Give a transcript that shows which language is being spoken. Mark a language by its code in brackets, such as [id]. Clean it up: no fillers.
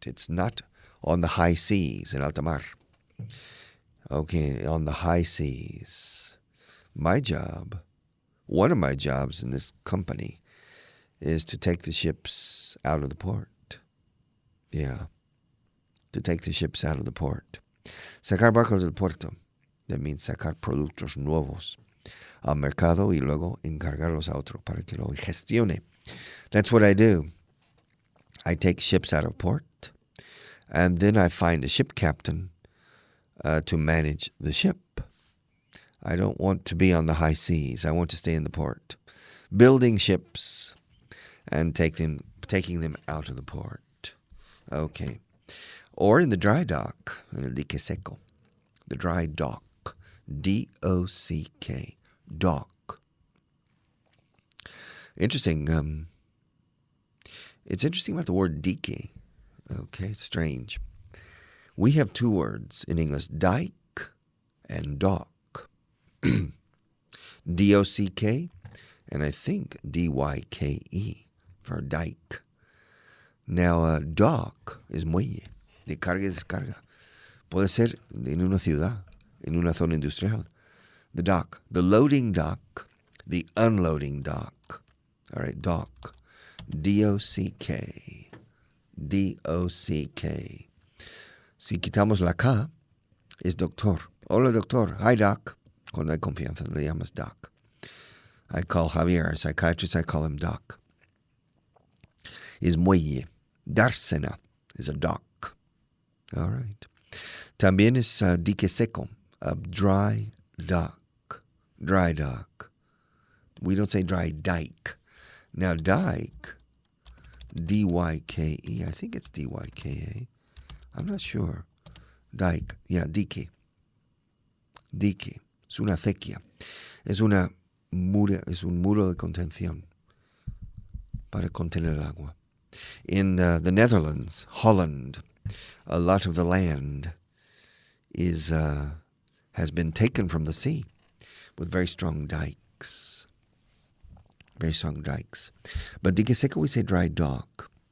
[en] It's not on the high seas, in alta mar. Okay, on the high seas. My job, one of my jobs in this company, is to take the ships out of the port. Yeah, to take the ships out of the port. [es] Sacar barcos del puerto. [en] That means [es] sacar productos nuevos al mercado y luego encargarlos a otro para que lo gestione. [en] That's what I do. I take ships out of port, and then I find a ship captain to manage the ship. I don't want to be on the high seas. I want to stay in the port, building ships and taking them out of the port. Okay. Or in the dry dock, in el dique seco, the dry dock. D-O-C-K, dock. Interesting. It's interesting about the word dique. Okay, strange. We have two words in English, dike and dock. D-O-C-K, and I think D-Y-K-E for dike. Now, dock is [es] muelle, de carga y descarga. Puede ser en una ciudad, en una zona industrial. [en] The dock, the loading dock, the unloading dock. All right, dock. D-O-C-K. D-O-C-K. [es] Si quitamos la K, es doctor. Hola, doctor. [en] Hi, doc. [es] Cuando hay confianza, le llamas doc. [en] I call Javier, a psychiatrist, I call him doc. Is muelle. Dársena is a dock. All right. [es] También es dique seco, a dry dock. [en] Dry dock. We don't say dry dike. Now, dike, D-Y-K-E, I think it's D-Y-K-A. I'm not sure. Dike, yeah, dique. Dique. [es] Es una acequia. Es un muro de contención para contener el agua. [en] In the Netherlands, Holland, a lot of the land has been taken from the sea with very strong dikes. Very strong dikes. But dique seco, we say dry dock.